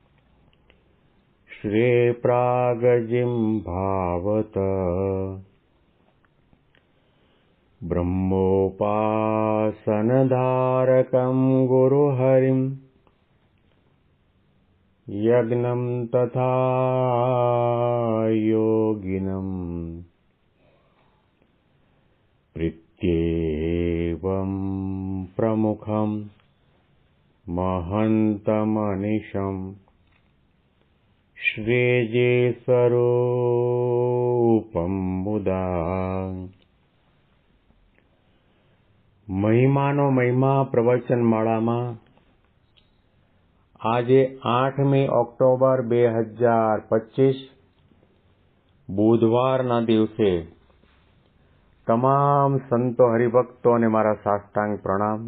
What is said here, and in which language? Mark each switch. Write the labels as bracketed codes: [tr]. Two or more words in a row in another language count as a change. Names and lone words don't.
[sa] श्रीप्रागजिह्वावत ब्रह्मोपासनधारकं गुरुहरिं यज्ञं तथा योगिनं प्रत्येवं प्रमुखं महन्तमनिशं श्रीजेस्वरूपं मुदा [gu] મહિમાનો મહિમા પ્રવચન માળામાં આજે 8મી ઓક્ટોબર 2025 બુધવારના દિવસે તમામ સંતો હરિભક્તોને મારા સાષ્ટાંગ પ્રણામ.